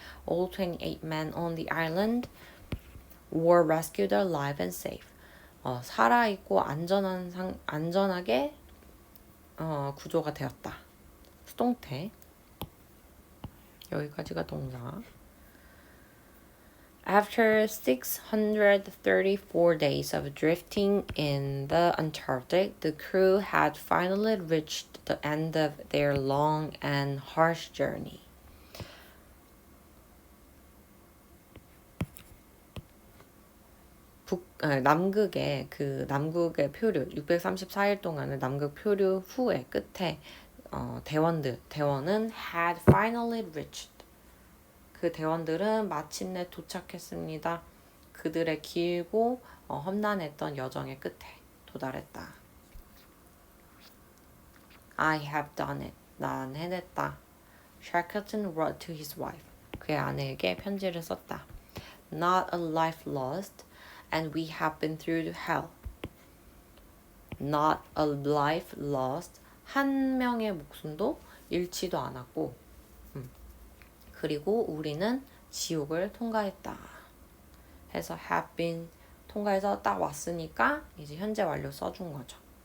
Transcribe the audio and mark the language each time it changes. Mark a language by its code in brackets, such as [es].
[en] All 28 men on the island were rescued alive and safe. [ko] 살아있고 안전하게 구조가 되었다. 수동태. 여기까지가 동사. [en] After 634 days of drifting in the Antarctic, the crew had finally reached the end of their long and harsh journey. [ko] 남극의 표류 634일 동안의 남극 표류 후에 끝에 대원은 [en] had finally reached. [ko] 그 대원들은 마침내 도착했습니다. 그들의 길고 험난했던 여정의 끝에 도달했다. [en] I have done it. [ko] 난 해냈다. [en] Shackleton wrote to his wife. [ko] 그의 아내에게 편지를 썼다. [en] Not a life lost, and we have been through hell. Not a life lost. [ko] 한 명의 목숨도 잃지도 않았고 그리고 우리는 지옥을 통과했다. 해서 [en] have been [ko] 통과해서 딱 왔으니까 이제 현재 완료 써준 거죠.